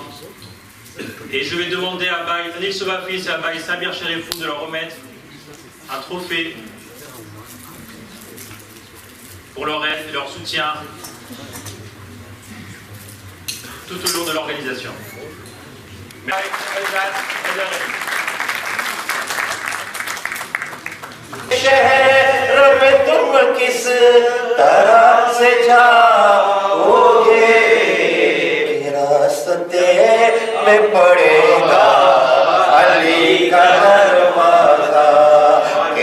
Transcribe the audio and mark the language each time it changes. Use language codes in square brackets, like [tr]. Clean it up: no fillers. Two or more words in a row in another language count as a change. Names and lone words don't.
[fr] Et je vais demander à Bay Anil Sobafis et à Bay Samir Sherifou de leur remettre un trophée pour leur aide et leur soutien tout au long de l'organisation. Merci. [hi] शहर में तुम किस तरह से जाओगे रास्ते में पड़ेगा अली का दरवाजा